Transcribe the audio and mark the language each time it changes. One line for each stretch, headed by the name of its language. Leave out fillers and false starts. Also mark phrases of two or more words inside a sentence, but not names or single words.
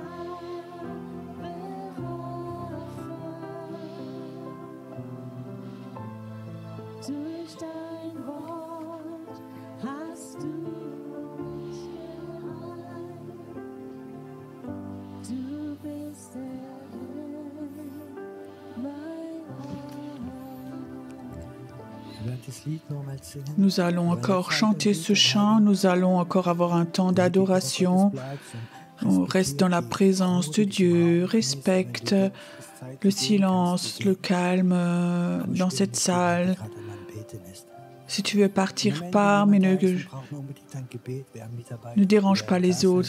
German: durch dein Wort hast du mich geheilt. Du bist der Herr, mein Wir werden das Lied nochmal singen.
French: Nous allons encore chanter ce chant, nous allons encore avoir un temps d'adoration. On reste dans la présence de Dieu, respecte le silence, le calme dans cette salle. Si tu veux partir, pars, mais ne dérange pas les autres.